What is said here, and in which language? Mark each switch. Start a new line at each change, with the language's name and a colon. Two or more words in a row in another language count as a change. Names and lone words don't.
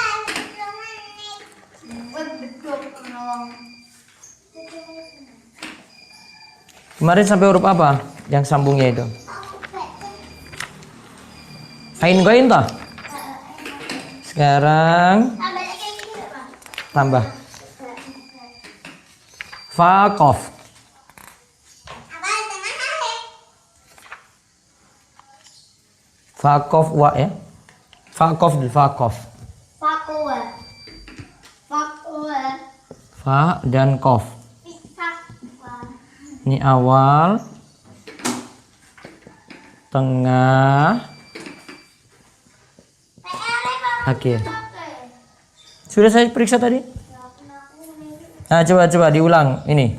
Indonesian: Kemarin sampai huruf apa yang sambungnya itu? Ain goin toh? Sekarang tambah. Fa, kof. Fa, kof, wa ya. Fa, kof, fa, kof. Fakwa. Fakwa. Fa dan kof. Fakwa. Ini awal, tengah, akhir. Sudah saya periksa tadi? Nah, coba diulang. Ini.